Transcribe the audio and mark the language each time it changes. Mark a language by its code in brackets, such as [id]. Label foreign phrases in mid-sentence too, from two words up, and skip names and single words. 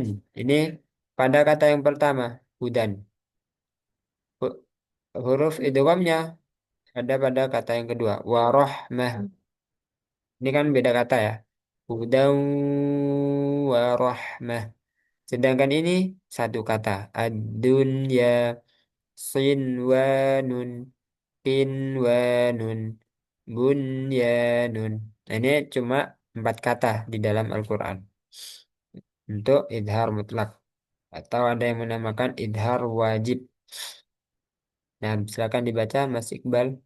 [id] Ini pada kata yang pertama, hudan. Hu- Huruf idghamnya ada pada kata yang kedua, warohmah. Ini kan beda kata ya. [ar] هدى ورحمة. [id] Sedangkan ini satu kata. [ar] الدنيا صنوان قنوان بنيان. [id] Nah, ini cuma empat kata di dalam Al-Quran untuk idhar mutlak atau ada yang menamakan idhar wajib. Nah, silakan dibaca Mas Iqbal.